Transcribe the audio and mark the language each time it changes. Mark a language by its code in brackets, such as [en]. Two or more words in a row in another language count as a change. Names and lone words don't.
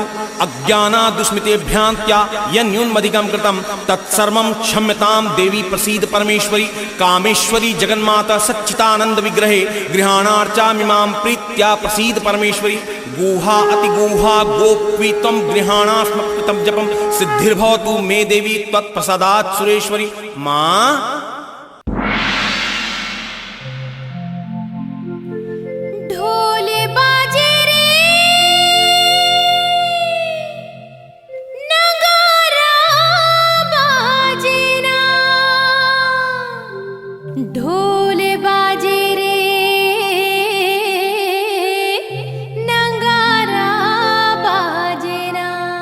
[sa] अज्ञानादुष्मितेभ्यान्त्या यन्यूनमधिकं कृतं तत्सर्वं क्षम्यतां देवी प्रसीद परमेश्वरी। कामेश्वरी जगन्माता सच्चिदानंद विग्रहे गृहाणार्चामिमां प्रीत्या प्रसीद परमेश्वरी। गुहा अतिगुहा गोप्वी त्वं गृहाणास्म कृतं जपं सिद्धिर्भवतु मे देवी त्वत्प्रसादात् सुरेश्वरी। [hi] माँ ढोल बाजे रे नगारा बाजे ना, ढोल बाजे रे नगारा बाजे ना।